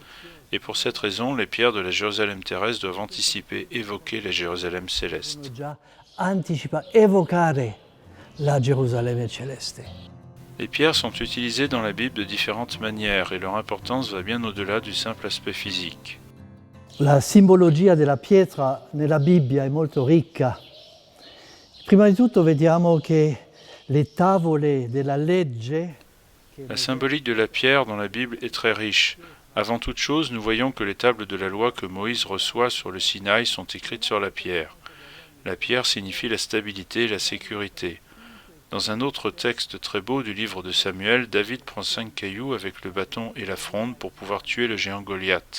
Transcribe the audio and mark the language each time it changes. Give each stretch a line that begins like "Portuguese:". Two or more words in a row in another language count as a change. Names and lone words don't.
French: Et pour cette raison, les pierres de la Jérusalem terrestre doivent anticiper, évoquer la Jérusalem céleste. Les pierres sont utilisées dans la Bible de différentes manières et leur importance va bien au-delà du simple aspect physique.
Italian: La simbologia della pietra nella Bibbia è molto ricca. Prima di tutto vediamo che le tavole della legge.
French: La symbolique de la pierre dans la Bible est très riche. Avant toute chose, nous voyons que les tables de la loi que Moïse reçoit sur le Sinaï sont écrites sur la pierre. La pierre signifie la stabilité et la sécurité. Dans un autre texte très beau du livre de Samuel, David prend 5 cailloux avec le bâton et la fronde pour pouvoir tuer le géant Goliath.